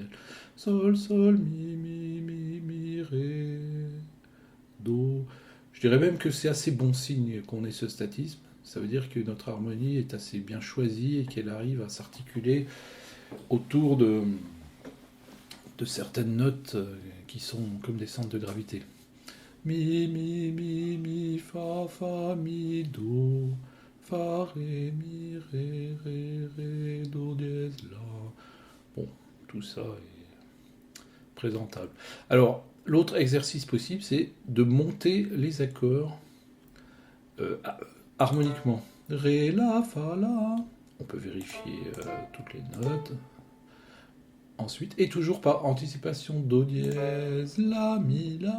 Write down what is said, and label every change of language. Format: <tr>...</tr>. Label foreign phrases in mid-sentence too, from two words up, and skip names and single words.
<fr>Sol, mi, ré, do. Je dirais même que c'est assez bon signe qu'on ait ce statisme. Ça veut dire que notre harmonie est assez bien choisie et qu'elle arrive à s'articuler autour de certaines notes qui sont comme des centres de gravité. Mi, fa, mi, do, fa, ré, mi, ré, do, dièse, la. Bon, tout ça est présentable. Alors, l'autre exercice possible, c'est de monter les accords harmoniquement. Ré, la, fa, la. On peut vérifier toutes les notes. Ensuite, et toujours par anticipation, do dièse, la, mi, la.</fr>